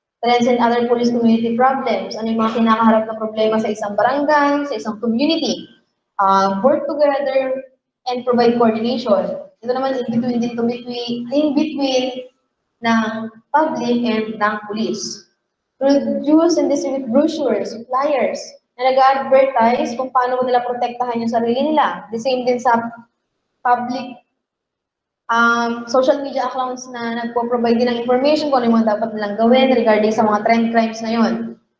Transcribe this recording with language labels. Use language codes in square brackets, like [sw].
[en] Trends and other police community problems. [tl] Ano yung mga kinakaharap na problema sa isang barangay, sa isang community. [en] Work together and provide coordination. [tl] Ito naman in between ng public and ng police. [en] Produce and distribute brochures, flyers, [tl] na nag-advertise kung paano nila protektahan yung sarili nila. The same din sa [en] public social media accounts [tl] na nagpo-provide din ng information kung ano yung mga dapat nilang gawin regarding sa mga trend crimes na yun.